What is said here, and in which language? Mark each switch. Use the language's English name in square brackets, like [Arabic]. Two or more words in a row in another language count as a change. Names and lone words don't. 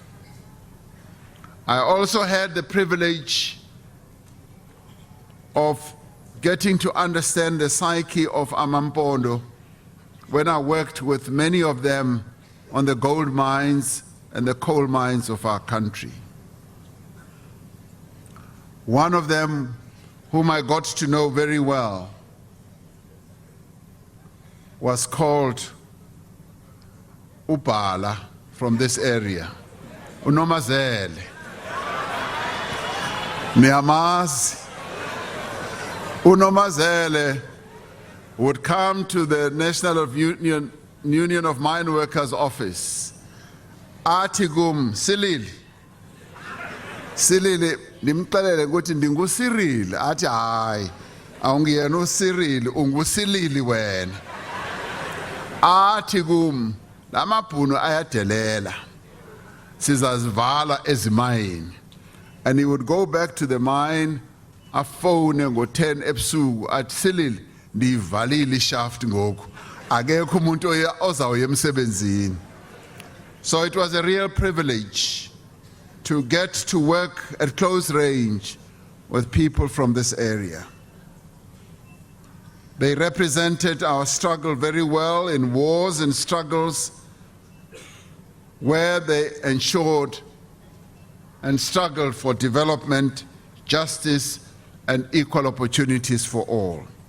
[English] I also had the privilege of getting to understand the psyche of amaMpondo when I worked with many of them on the gold mines and the coal mines of our country. One of them, whom I got to know very well, was called Upala from this area, uNomazele. [Xhosa] Niyamazi. [English] uNomazele would come to the National Union of Mine Workers office. [Xhosa] Athi kum, Silili, ndimxelele ukuthi ndinguCyril. Athi hayi, awungiyena uCyril, unguSilili wena. Athi kum, lamabhunu ayadelela, sizazivala ezimayini. [English] And he would go back to the mine, [Xhosa] afone ngo-10 ebusuku, athi Silili, ndivalile ishaft ngoku, akekho umuntu ozawuya emsebenzini. [English] So it was a real privilege to get to work at close range with people from this area. They represented our struggle very well in wars and struggles where they ensured and struggled for development, justice, and equal opportunities for all.